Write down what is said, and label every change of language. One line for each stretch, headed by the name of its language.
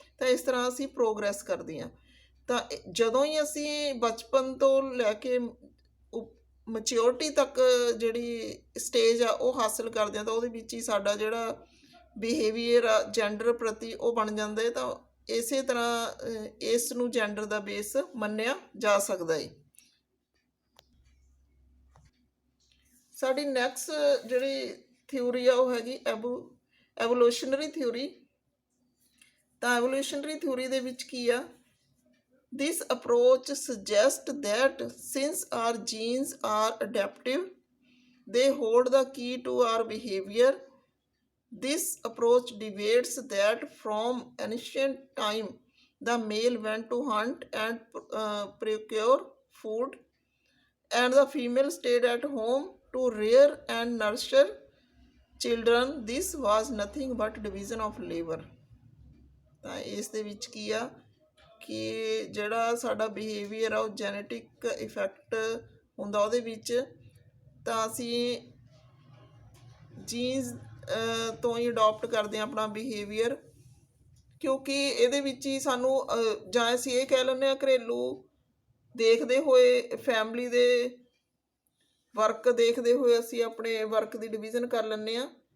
Punjabi: ਤਾਂ ਇਸ ਤਰ੍ਹਾਂ ਅਸੀਂ ਪ੍ਰੋਗਰੈਸ ਕਰਦੇ ਹਾਂ। ਤਾਂ ਜਦੋਂ ਹੀ ਅਸੀਂ ਬਚਪਨ ਤੋਂ ਲੈ ਕੇ ਮੈਚਿਓਰਿਟੀ ਤੱਕ ਜਿਹੜੀ ਸਟੇਜ ਆ ਉਹ ਹਾਸਿਲ ਕਰਦੇ ਹਾਂ, ਤਾਂ ਉਹਦੇ ਵਿੱਚ ਹੀ ਸਾਡਾ ਜਿਹੜਾ ਬਿਹੇਵੀਅਰ ਆ ਜੈਂਡਰ ਪ੍ਰਤੀ ਉਹ ਬਣ ਜਾਂਦਾ ਹੈ। ਤਾਂ ਇਸੇ ਤਰ੍ਹਾਂ ਇਸ ਨੂੰ ਜੈਂਡਰ ਦਾ ਬੇਸ ਮੰਨਿਆ ਜਾ ਸਕਦਾ ਹੈ। ਸਾਡੀ ਨੈਕਸਟ ਜਿਹੜੀ ਥਿਊਰੀ ਆ ਉਹ ਹੈਗੀ ਐਵੋਲੂਸ਼ਨਰੀ ਥਿਊਰੀ। ਤਾਂ ਐਵੋਲੂਸ਼ਨਰੀ ਥਿਊਰੀ ਦੇ ਵਿੱਚ ਕੀ ਆ,
English: this approach suggests that since our genes are adaptive, they hold the key to our behavior. This approach debates that from ancient time, the male went to hunt and procure food, and the female stayed at home to rear and nurture children. This was nothing but division of labor।
Punjabi: ਤਾਂ ਇਸ ਦੇ ਵਿੱਚ ਕੀ ਆ ਕਿ ਜਿਹੜਾ ਸਾਡਾ behaviour ਆ ਉਹ ਜੈਨੇਟਿਕ ਇਫੈਕਟ ਹੁੰਦਾ ਉਹਦੇ ਵਿੱਚ। ਤਾਂ ਅਸੀਂ ਜੀਨਸ ਤੋਂ ਹੀ ਅਡੋਪਟ ਕਰਦੇ ਹਾਂ ਆਪਣਾ ਬਿਹੇਵੀਅਰ, ਕਿਉਂਕਿ ਇਹਦੇ ਵਿੱਚ ਹੀ ਸਾਨੂੰ ਜਾਂ ਅਸੀਂ ਇਹ ਕਹਿ ਲੈਂਦੇ ਹਾਂ ਘਰੇਲੂ ਦੇਖਦੇ ਹੋਏ, ਫੈਮਿਲੀ ਦੇ ਵਰਕ ਦੇਖਦੇ ਹੋਏ ਅਸੀਂ ਆਪਣੇ ਵਰਕ ਦੀ ਡਿਵੀਜ਼ਨ ਕਰ ਲੈਂਦੇ ਹਾਂ।